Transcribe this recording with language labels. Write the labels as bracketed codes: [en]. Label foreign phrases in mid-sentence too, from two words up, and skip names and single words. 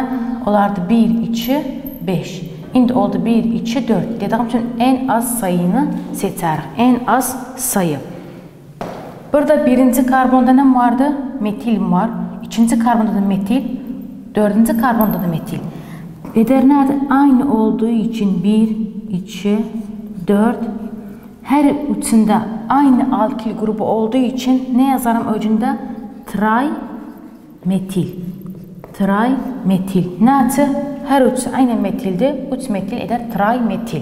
[az] Olardı 1, 2, 5. İndi oldu 1, 2, 4. Dediyim üçün en az sayını seçərik. [tr] En az sayı. [az] Burada birinci karbonda nə vardı? Metil var. İkinci karbonda da metil. Dördüncü karbonda da metil. Edər nədir? [tr] Aynı olduğu için 1, 2, 4. Her üçündə aynı alkil grubu olduğu için ne yazarım öcündə? [az] Trimetil. Trimetil. Nədir? [tr] Her üçü aynı metildir. 3 metil eder trimetil.